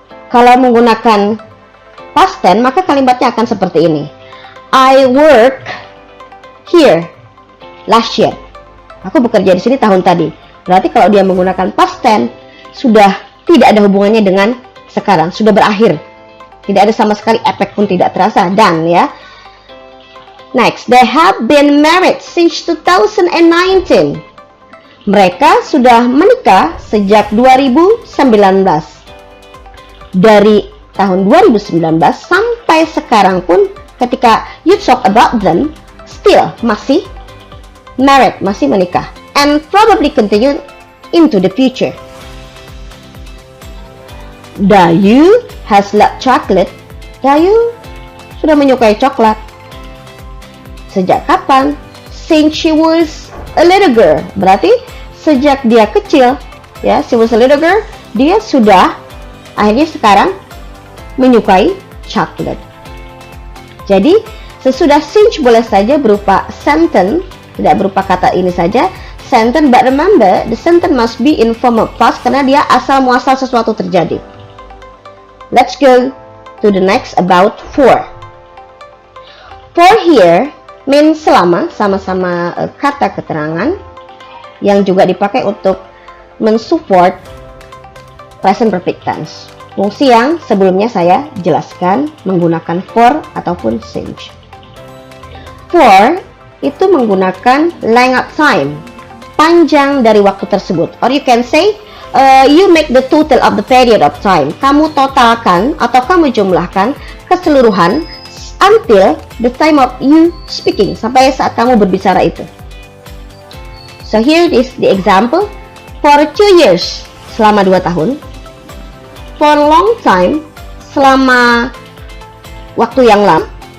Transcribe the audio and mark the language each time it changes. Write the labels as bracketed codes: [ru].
[id] Kalau menggunakan past tense, maka kalimatnya akan seperti ini. [en] I work here last year. [id] Aku bekerja di sini tahun tadi. Berarti kalau dia menggunakan past tense, sudah tidak ada hubungannya dengan sekarang, sudah berakhir. Tidak ada sama sekali, efek pun tidak terasa. Dan ya. [en] Next, they have been married since 2019. [id] Mereka sudah menikah sejak 2019. Dari tahun 2019 sampai sekarang pun ketika [en] you talk about them, [id] still masih married, masih menikah. [en] And probably continue into the future. Dayu has loved chocolate. [id] Dayu sudah menyukai coklat. Sejak kapan? [en] Since she was a little girl. [id] Berarti sejak dia kecil, ya, [en] she was a little girl, [id] dia sudah akhirnya sekarang menyukai chocolate. Jadi sesudah since boleh saja berupa sentence, tidak berupa kata ini saja, sentence, [en] but remember the sentence must be in form of past [id] karena dia asal muasal sesuatu terjadi. [en] Let's go to the next about for. For here means [id] selama, sama-sama kata keterangan yang juga dipakai untuk mensupport present perfect tense. Fungsi yang sebelumnya saya jelaskan menggunakan for ataupun since. For itu menggunakan length of time, panjang dari waktu tersebut. [en] Or you can say, you make the total of the period of time. [id] Kamu totalkan atau kamu jumlahkan keseluruhan [en] until the time of you speaking, [id] sampai saat kamu berbicara itu. [en] So here is the example. For 2 years, [id] selama 2 tahun. [en] For a long time, [id] selama waktu yang lama.